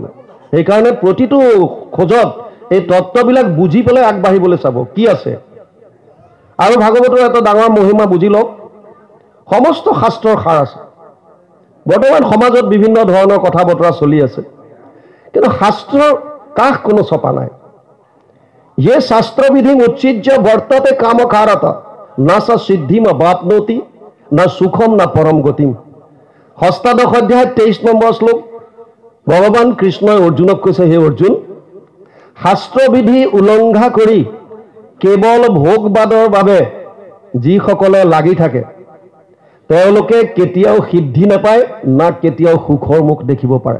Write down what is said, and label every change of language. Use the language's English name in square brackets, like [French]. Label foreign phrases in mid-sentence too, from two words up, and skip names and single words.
[Assamese] সেইকাৰণে প্ৰতিটো খোজত এই তত্ত্ববিলাক বুজি পেলাই আগবাঢ়িবলৈ চাব কি আছে। আৰু ভাগৱতৰ এটা ডাঙৰ মহিমা বুজি লওক, সমস্ত শাস্ত্ৰৰ সাৰ আছে। বৰ্তমান সমাজত বিভিন্ন ধৰণৰ কথা বতৰা চলি আছে, কিন্তু শাস্ত্ৰৰ কাষ কোনো ছপা নাই। [Sanskrit] ये शास्त्रविधि उच्चिज्य वर्तते कामकारत न स सिद्धिम वाप्नोति न सुखम न परम गतिम। षष्ठादश अध्याय [Assamese] 23 নম্বৰ শ্লোক ভগৱান কৃষ্ণই অৰ্জুনক কৈছে, হে অৰ্জুন, শাস্ত্ৰবিধি উলংঘা কৰি কেৱল ভোগবাদৰ বাবে যিসকলে লাগি থাকে তেওঁলোকে কেতিয়াও সিদ্ধি নাপায়, না কেতিয়াও সুখৰ মুখ দেখিব পাৰে।